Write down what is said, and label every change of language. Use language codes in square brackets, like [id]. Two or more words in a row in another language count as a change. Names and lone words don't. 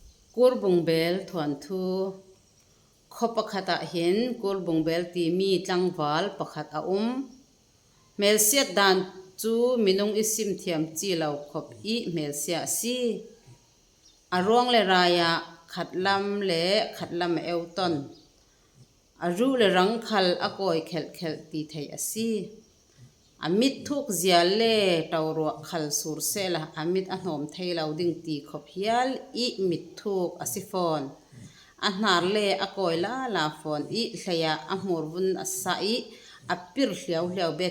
[hmr] kur bungbel thuan thu kho pakhata hin kur bungbel ti mi tlangwal pakhat a mel siat dan chu minung isim thiam chi lo khop I mel sia si arong le raya khatlam euton aru le rang khal akoi khel ti thei asi amit thuk zial le tawro khal sur sela amit anom theilo ding ti khop hial I mit thuk asifon ahnar le akoi la fon I hlaya amur bun asai apir hliau bet